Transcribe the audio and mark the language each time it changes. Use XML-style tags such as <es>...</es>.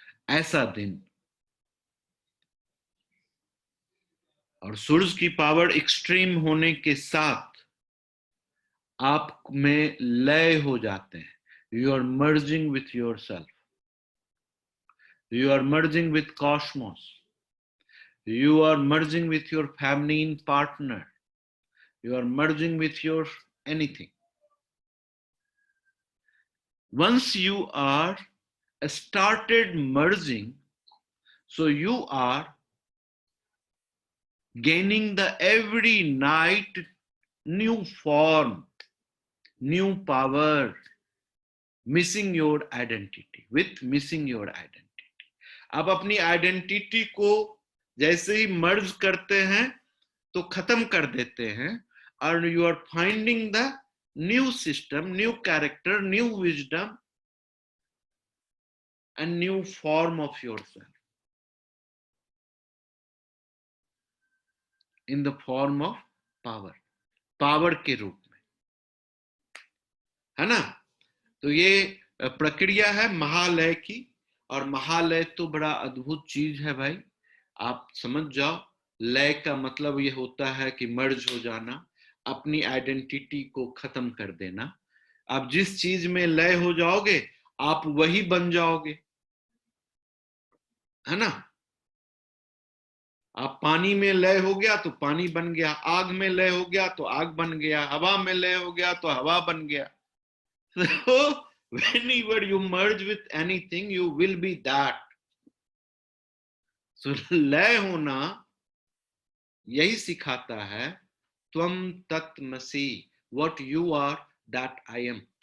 <hi>ऐसा दिन, और सूरज की पावर एक्सट्रीम होने के साथ आप में लय हो जाते हैं।</hi> <en>You are merging with your self, you are merging with cosmos, you are merging with your feminine partner, you are merging with your anything. Once you are started merging, so you are gaining the every night new form, new power, missing your identity, with missing your identity.</en> <hi>आप अपनी identity को जैसे ही मर्ज करते हैं तो खत्म कर देते हैं, और</hi> <en>you are finding the new system, new character, new wisdom and new form of yourself in the form of power</en> <hi>के रूप में, है ना। तो ये प्रक्रिया है महालय की, और महालय तो बड़ा अद्भुत चीज है भाई। आप समझ जाओ, लय का मतलब ये होता है कि मर्ज हो जाना, अपनी आइडेंटिटी को खत्म कर देना। आप जिस चीज में लय हो जाओगे आप वही बन जाओगे, है ना। आप पानी में लय हो गया तो पानी बन गया, आग में लय हो गया तो आग बन गया, हवा में लय हो गया तो हवा बन गया.</hi> <en>So whenever you merge with anything, you will be that.</en> <hi>So लय होना यही सिखाता है, त्वम तत्मसि,</hi> <en>what you are, that I am.</en>